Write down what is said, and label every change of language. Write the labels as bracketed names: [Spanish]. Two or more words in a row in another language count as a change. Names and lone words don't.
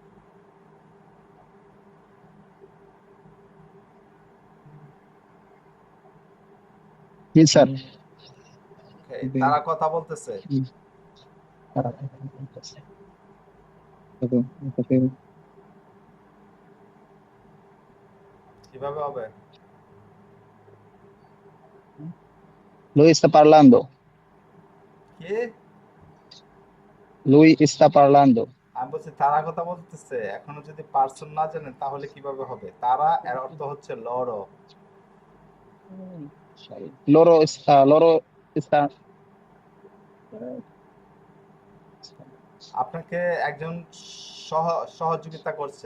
[Bangla] জি স্যার। ওকে, তারা কথা বলতেছে। কিভাবে হবে? [Italian] Lui sta parlando. [Bangla] কি? [Italian] Lui sta parlando. [Bangla] আমি বলছি তারা কথা বলতেছে। এখনো যদি পার্সন না জানেন তাহলে কিভাবে হবে? তারা এর অর্থ হচ্ছে লড়ো। [Italian] Loro sta [Bangla] আপনাকে একজন সহযোগিতা করছে।